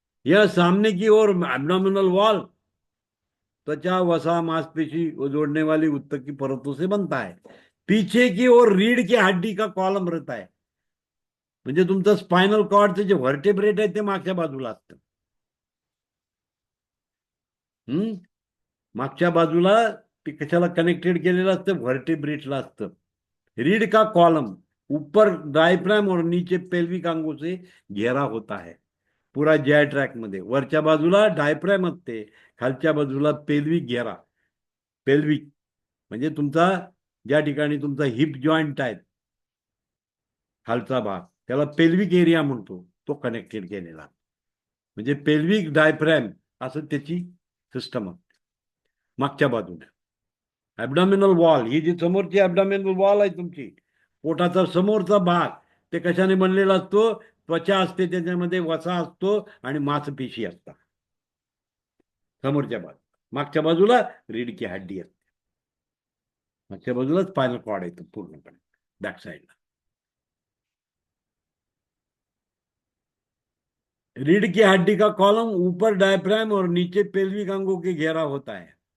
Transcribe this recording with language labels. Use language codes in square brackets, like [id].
[hi] यह सामने की ओर एब्डोमिनल वॉल त्वचा, वसा, मांसपेशी जोड़ने वाली उत्तक की परतों से बनता है. पीछे की ओर रीढ़ की हड्डी का कॉलम रहता है. [mr] म्हणजे तुमचं स्पायनल कॉर्डचे जे व्हर्टेब्रेट आहे ते मागच्या बाजूला असतं. मागच्या बाजूला ते कशाला कनेक्टेड केलेलं असतं, व्हर्टेब्रेटला असतं. [hi] रीढ़ का कॉलम ऊपर डायफ्राम और नीचे पेल्विक अंगों से घेरा होता है. [mr] पुरा जीआय ट्रॅक मध्ये वरच्या बाजूला डायफ्राम असते, खालच्या बाजूला पेल्विक घेरा. पेल्विक म्हणजे तुमचा ज्या ठिकाणी तुमचा हिप जॉईंट आहे खालचा भाग, त्याला पेल्विक एरिया म्हणतो, तो कनेक्टेड केलेला. म्हणजे पेल्विक डायफ्रॅम असं त्याची सिस्टम असते. मागच्या बाजूला ॲब्डॉमिनल वॉल, ही जी समोरची ॲब्डॉमिनल वॉल आहे तुमची, पोटाचा समोरचा भाग, ते कशाने बनलेला असतो, त्वचा असते, त्याच्यामध्ये वसा असतो आणि मांसपेशी असतात समोरच्या बाजूला. मागच्या बाजूला रीढ़ की हड्डी असते, मागच्या बाजूला स्पायनल कॉर्ड येतो पूर्णपणे बॅक साईडला. [hi] रीढ़ की हड्डी का कॉलम ऊपर डायफ्राम और नीचे पेल्विक अंगों के घेरा होता है.